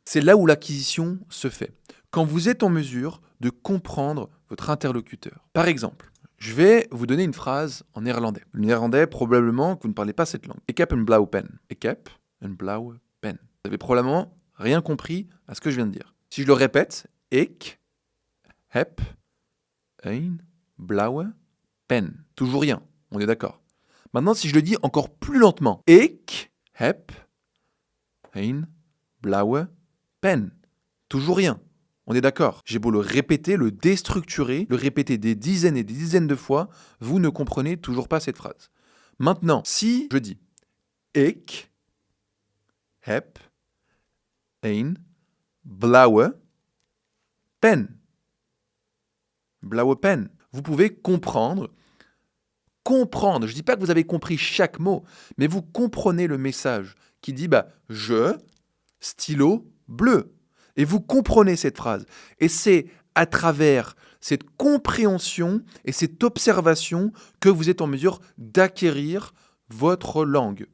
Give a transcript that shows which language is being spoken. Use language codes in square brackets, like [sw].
[fr] C'est là où l'acquisition se fait. Quand vous êtes en mesure de comprendre votre interlocuteur. Par exemple, je vais vous donner une phrase en néerlandais. Le néerlandais, probablement que vous ne parlez pas cette langue. [nl] Ik heb een blauwe pen. Ik heb een blauwe pen. [fr] Vous avez probablement rien compris à ce que je viens de dire. Si je le répète, [nl] ik heb een blauwe pen. [fr] Toujours rien, on est d'accord. Maintenant, si je le dis encore plus lentement. [nl] Ik heb een blauwe pen. [fr] Toujours rien, on est d'accord. J'ai beau le répéter, le déstructurer, le répéter des dizaines et des dizaines de fois, vous ne comprenez toujours pas cette phrase. Maintenant, si je dis [nl] Ik heb een blauwe pen. Blauwe pen. [fr] Vous pouvez comprendre. Je ne dis pas que vous avez compris chaque mot, mais vous comprenez le message qui dit je, stylo bleu. Et vous comprenez cette phrase. Et c'est à travers cette compréhension et cette observation que vous êtes en mesure d'acquérir votre langue.